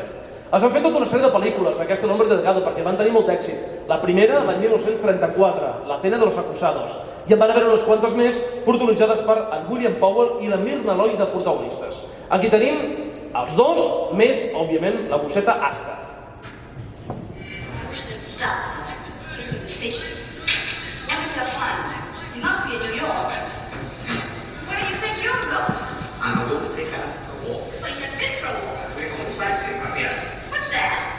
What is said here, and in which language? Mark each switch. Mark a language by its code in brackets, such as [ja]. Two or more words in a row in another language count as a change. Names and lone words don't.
[ca] Es van fer tota una sèrie de pel·lícules d'aquesta El Hombre Delgado perquè van tenir molt d'èxit. La primera, l'any 1934, La Cena de los Acusados, i en van haver unes quantes més protagonitzades per en William Powell i la Myrna Loy de protagonistes. Aquí tenim els dos, més, òbviament, la gosseta Asta. [en] You must be in New York. Where do you think you're going? I'm going to take a walk. Well, you just been for a walk. We're going sightseeing, yes. What's that?